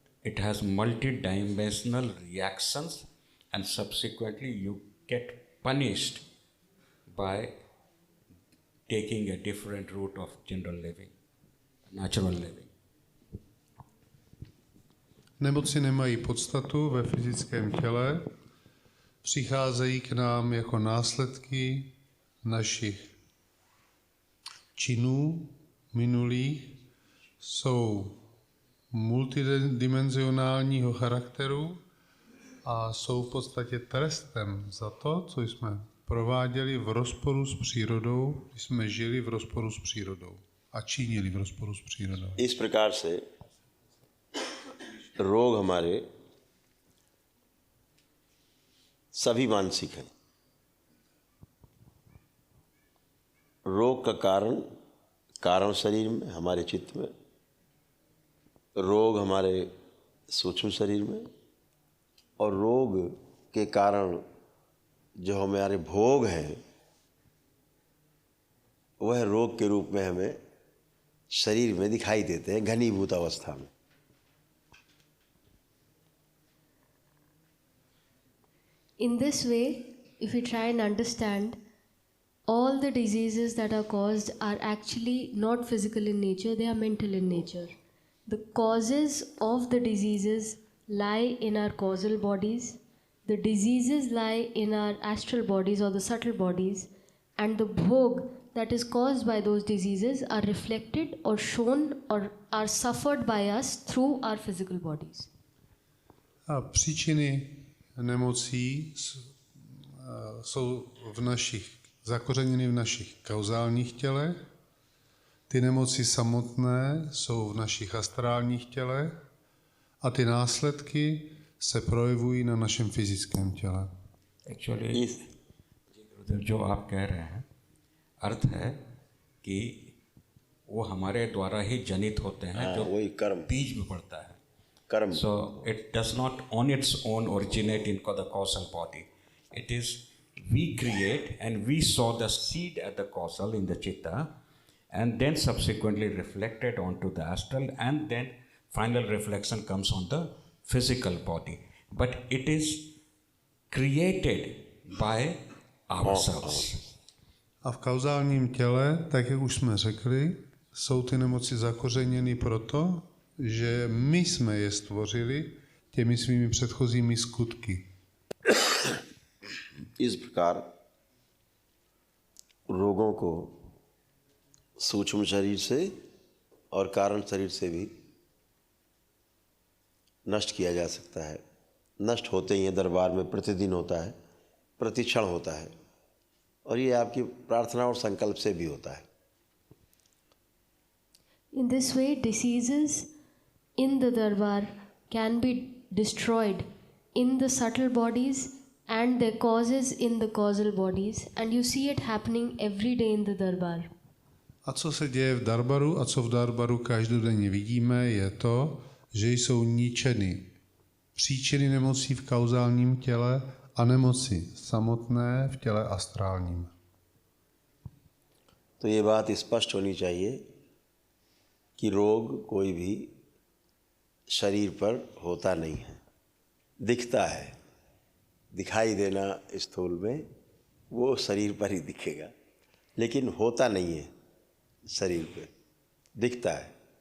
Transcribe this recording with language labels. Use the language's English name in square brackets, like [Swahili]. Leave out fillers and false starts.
[English] It has multi-dimensional reactions, and subsequently you get punished by taking a different route of general living, natural living. [Czech] Nemoci nemají podstatu ve fyzickém těle, přicházejí k nám jako následky našich činů minulých, jsou multidimenzionálního charakteru a jsou v podstatě trestem za to, co jsme prováděli v rozporu s přírodou, když jsme žili v rozporu s přírodou a činili v rozporu s přírodou. [Hindi] इस प्रकार से रोग हमारे सभी मानसिक हैं। रोग का कारण शरीर में, हमारे चित्त में, रोग हमारे सूक्ष्म शरीर में, और रोग के कारण जो हमारे भोग हैं वह रोग के रूप में हमें शरीर में दिखाई देते हैं घनीभूत अवस्था में। [English] In this way, if we try and understand, all the diseases that are caused are actually not physical in nature, they are mental in nature. The causes of the diseases lie in our causal bodies, the diseases lie in our astral bodies or the subtle bodies, and the bhog that is caused by those diseases are reflected or shown or are suffered by us through our physical bodies. [Czech] A příčiny nemocí jsou zakořeněny v našich kauzálních tělech. Ty nemoci samotné jsou v našich astrálních tělech a ty následky se projevují na našem fyzickém těle. [English] Actually, [Hindi] जो आप कह रहे हैं अर्थ है कि वो हमारे द्वारा ही जनित होते हैं, जो वही कर्म बीज में पड़ता है। कर्म [English] So it does not on its own originate in the causal body. It is we create and we sow the seed at the causal in the chitta, and then subsequently reflected onto the astral, and then final reflection comes on the physical body. But it is created by ourselves. [Czech] A v kauzálním těle, tak jak už jsme řekli, jsou ty nemoci zakořeněny proto, že my jsme je stvořili těmi svými předchozími skutky. [Hindi] इस प्रकार रोगों को सूक्ष्म शरीर से और कारण शरीर से भी नष्ट किया जा सकता है। नष्ट होते ही दरबार में प्रतिदिन होता है, प्रतिक्षण होता है, और ये आपकी प्रार्थना और संकल्प से भी होता है। [English] In this way, diseases in the darbar can be destroyed in the subtle bodies and their causes in the causal bodies, and you see it happening every day in the darbar. [Czech] A co se děje v darbaru a co v darbaru každodenně vidíme, je to, že jsou ničeny příčiny nemocí v kauzálním těle a nemoci samotné v těle astrálním. [Hindi] तो ये बात स्पष्ट होनी चाहिए कि रोग कोई भी शरीर पर होता नहीं है, दिखता है। दिखाई देना स्थूल में वो शरीर पर ही दिखेगा, लेकिन होता नहीं है शरीर पे, दिखता है।